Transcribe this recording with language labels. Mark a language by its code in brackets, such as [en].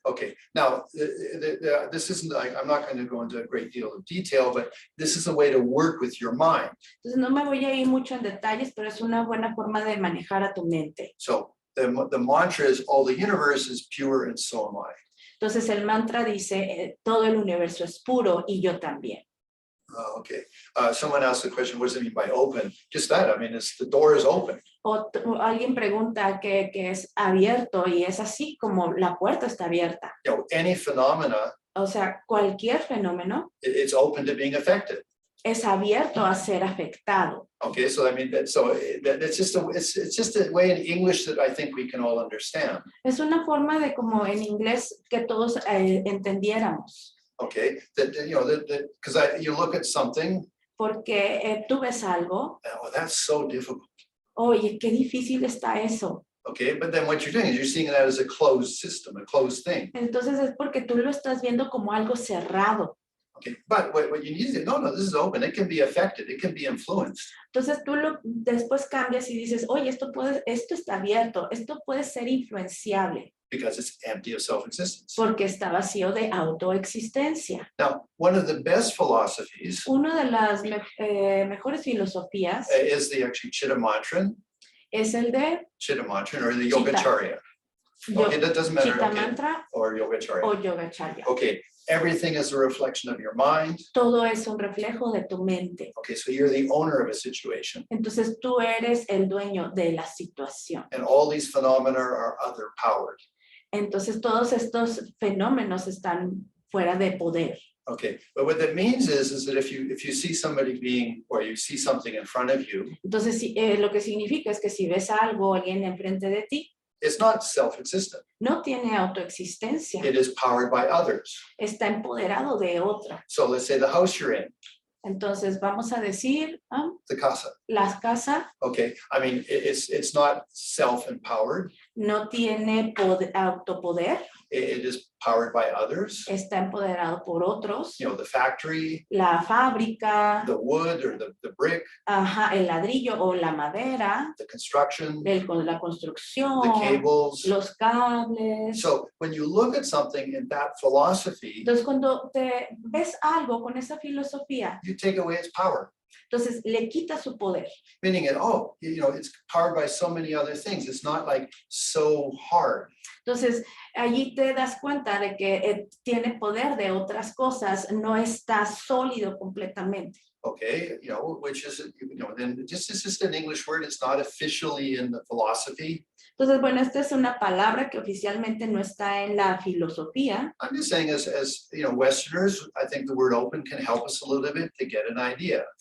[en] Okay, now this isn't, I'm not going to go into a great deal of detail, but this is a way to work with your mind. [es] Entonces no me voy a ir mucho en detalles, pero es una buena forma de manejar a tu mente. [en] So the mantra is all the universe is pure and so am I. [es] Entonces el mantra dice, todo el universo es puro y yo también. [en] Oh, okay. Someone asked the question, what does it mean by open? Just that, I mean, the door is open. [es] O alguien pregunta que es abierto y es así como la puerta está abierta. [en] You know, any phenomena, [es] O sea, cualquier fenómeno [en] it's open to being affected. [es] es abierto a ser afectado. [en] Okay, so I mean, it's just a way in English that I think we can all understand. [es] Es una forma de como en inglés que todos entendiéramos. [en] Okay, that you know because you look at something. [es] Porque tú ves algo, [en] Oh, that's so difficult. [es] oye, qué difícil está eso. [en] Okay, but then what you're doing is you're seeing that as a closed system, a closed thing. [es] Entonces es porque tú lo estás viendo como algo cerrado. [en] Okay, but what you need to no, this is open. It can be affected. It can be influenced. [es] Entonces tú después cambias y dices, oye, esto está abierto, esto puede ser influenciable. [en] Because it's empty of self-existence. [es] Porque está vacío de autoexistencia. [en] Now, one of the best philosophies [es] Una de las mejores filosofías [en] is the actually Chitta [es] es el de [en] Mantra or the Yogacharya. Okay, that doesn't matter. Chitta Mantra Or Yogacharya. [es] o Yogacharya. [en] Okay, everything is a reflection of your mind. [es] Todo es un reflejo de tu mente. [en] Okay, so you're the owner of a situation. [es] Entonces tú eres el dueño de la situación. [en] And all these phenomena are other powered. [es] Entonces todos estos fenómenos están fuera de poder. [en] Okay, but what that means is that if you see somebody being, or you see something in front of you, [es] Entonces lo que significa es que si ves algo, alguien enfrente de ti, [en] it's not self-existent. [es] no tiene autoexistencia, [en] It is powered by others. [es] está empoderado de otra. [en] So let's say the house you're in, [es] Entonces vamos a decir, [en] the casa. [es] las casas [en] Okay, I mean, it's not self-empowered. [es] no tiene autopoder, [en] It is powered by others. [es] está empoderado por otros. [en] You know, the factory, [es] La fábrica, [en] the wood or the brick, [es] ajá, el ladrillo o la madera, [en] the construction, [es] la construcción, [en] the cables. [es] los cables. [en] So when you look at something in that philosophy, [es] Entonces, cuando te ves algo con esa filosofía, [en] you take away its power. [es] entonces le quita su poder. [en] Meaning it, oh, you know, it's powered by so many other things. It's not like so hard. [es] Entonces, allí te das cuenta de que tiene poder de otras cosas, no está sólido completamente. [en] Okay, you know, which is, you know, then it's just an English word. It's not officially in the philosophy. [es] Entonces, bueno, esta es una palabra que oficialmente no está en la filosofía. [en] I'm just saying as you know, Westerners, I think the word open can help us a little bit to get an idea.